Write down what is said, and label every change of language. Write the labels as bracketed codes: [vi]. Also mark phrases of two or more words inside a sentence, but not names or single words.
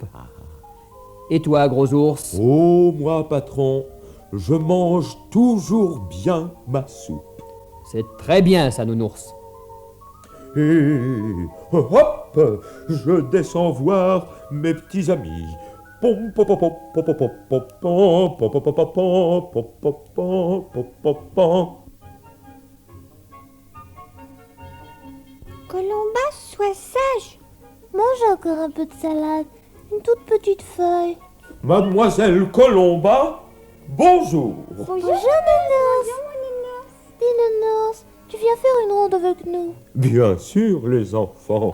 [fr] Et toi, gros ours? Oh, moi, patron, je mange toujours bien ma soupe. C'est très bien ça, Nounours. Et hop, je descends voir mes petits amis. Pom, pom, pom, pom, pom, pom, pom, pom, pom, pom, pom, pom, pom, pom, pom, pom, pom, pom, pom. Colomba, sois sage. Mange encore un peu de salade. Une toute petite feuille. Mademoiselle Colomba, bonjour. Bonjour, Nounours. Dis, Nounours, tu viens faire une ronde avec nous. Bien sûr, les enfants.